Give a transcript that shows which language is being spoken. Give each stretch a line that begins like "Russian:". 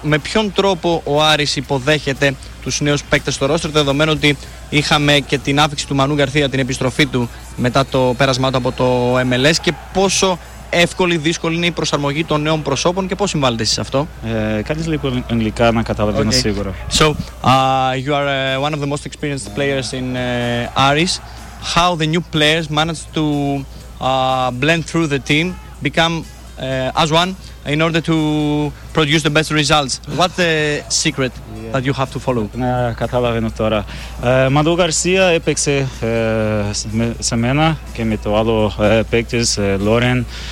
Greek: Με ποιον τρόπο ο Άρης υποδέχεται τους νέους παίκτες στο ρόστερ, δεδομένου ότι είχαμε και την άφηξη του Μανού Γκαρθία, την επιστροφή του μετά το πέρασμά του από το MLS, και πόσο εύκολη, δύσκολη είναι η προσαρμογή των νέων προσώπων και πώς συμβάλλετε εσείς σε αυτό? Κάτι λίγο ελληνικά να καταλαβαίνω, okay. Σίγουρα.
English: So, you are one of the most experienced players in Aris. How the new players managed to blend through the team, become as one, in order to produce the best results. What's the secret that you have to follow?
Greek: Ναι, καταλαβαίνω τώρα. Μανού Γκαρσία έπαιξε σε μένα και με το άλλο παίκτης, Λόρεν.